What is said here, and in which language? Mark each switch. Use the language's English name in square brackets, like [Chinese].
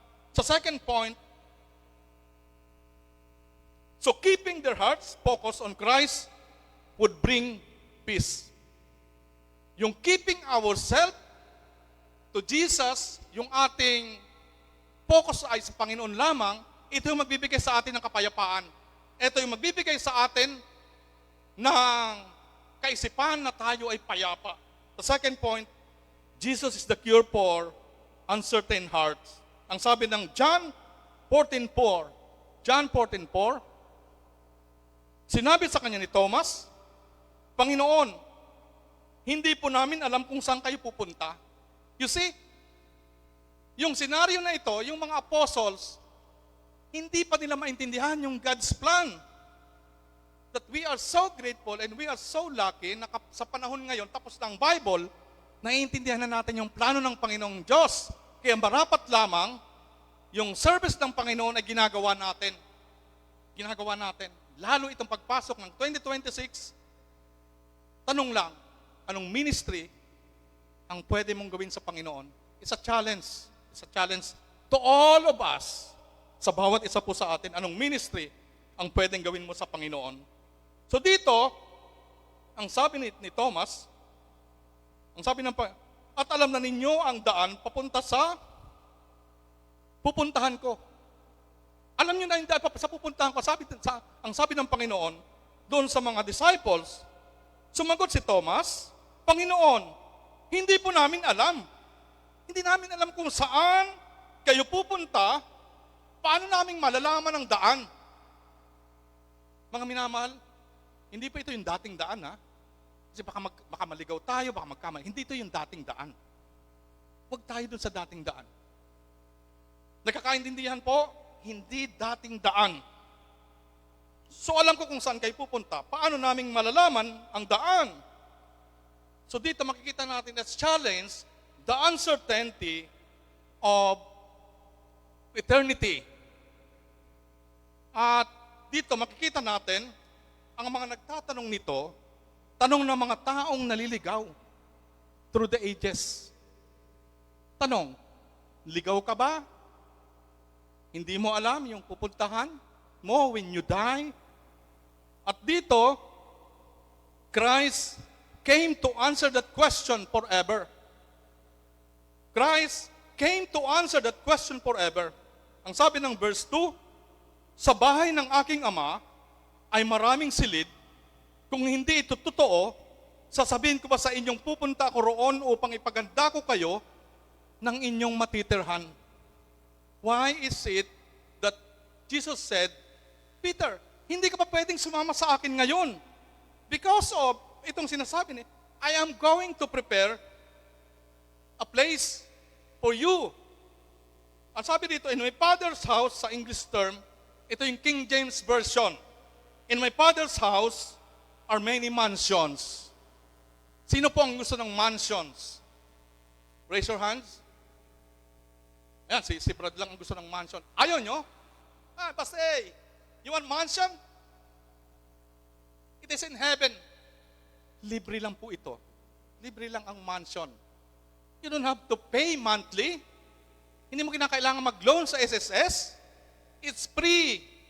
[English] Sa second point, so keeping their hearts focused on Christ would bring peace. [Filipino] Yung [English] keeping ourselves to Jesus, [Filipino] yung ating focus ay sa Panginoon lamang, ito yung magbibigay sa atin ng kapayapaan. Ito yung magbibigay sa atin ng kaisipan na tayo ay payapa. [English] The second point, Jesus is the cure for uncertain hearts. [Filipino] Ang sabi ng John 14:4, John 14:4, sinabi sa kanya ni Thomas, Panginoon, hindi po namin alam kung saan kayo pupunta. [English] You see, [Filipino] yung senaryo na ito, yung mga apostles, hindi pa nila maintindihan yung God's plan. [English] That we are so grateful and we are so lucky [Filipino] na sa panahon ngayon, tapos na ang Bible, naiintindihan na natin yung plano ng Panginoong Diyos. Kaya marapat lamang, yung service ng Panginoon ay ginagawa natin. Ginagawa natin. Lalo itong pagpasok ng 2026, tanong lang, anong ministry ang pwede mong gawin sa Panginoon? [English] It's a challenge. It's a challenge to all of us. [Filipino] Sa bawat isa po sa atin, anong ministry ang pwedeng gawin mo sa Panginoon? So dito, ang sabi ni Thomas, ang sabi ng at alam na ninyo ang daan papunta sa pupuntahan ko. Alam niyo na yung daan sa pupuntahan ko. Ang sabi ng Panginoon, doon sa mga disciples, sumagot si Thomas, Panginoon, hindi po namin alam. Hindi namin alam kung saan kayo pupunta, paano namin malalaman ang daan? Mga minamahal, hindi pa ito yung dating daan, ha? Kasi baka maligaw tayo, baka magkamali. Hindi ito yung dating daan. Huwag tayo dun sa dating daan. Nagkakaintindihan po, hindi dating daan. So alam ko kung saan kayo pupunta. Paano naming malalaman ang daan? [English] So [Filipino] dito makikita natin [English] as challenge, the uncertainty of eternity. [Filipino] At dito makikita natin, ang mga nagtatanong nito, tanong ng mga taong naliligaw [English] through the ages. [Filipino] Tanong, ligaw ka ba? Hindi mo alam yung pupuntahan mo [English] when you die? [Filipino] At dito, [English] Christ came to answer that question forever. Christ came to answer that question forever. [Filipino] Ang sabi ng verse 2, sa bahay ng aking ama ay maraming silid. Kung hindi ito totoo, sasabihin ko ba sa inyong pupunta ako roon upang ipaganda ko kayo ng inyong matitirhan? [English] Why is it that Jesus said, [Filipino] Peter, hindi ka pa pwedeng sumama sa akin ngayon? [English] Because of [Filipino] itong sinasabi niya, [English] I am going to prepare a place for you. [Filipino] Ang sabi dito, [English] in my Father's house, [Filipino] sa English term, ito yung King James Version. [English] In my Father's house are many mansions. [Filipino] Sino po ang gusto ng mansions? [English] Raise your hands. [Filipino] Ayan, si Brad lang ang gusto ng mansion. Ayaw nyo? [English] Pastor, you want mansion? It is in heaven. [Filipino] Libre lang po ito. Libre lang ang mansion. [English] You don't have to pay monthly. [Filipino] Hindi mo kinakailangan mag-loan sa SSS. [English] It's free.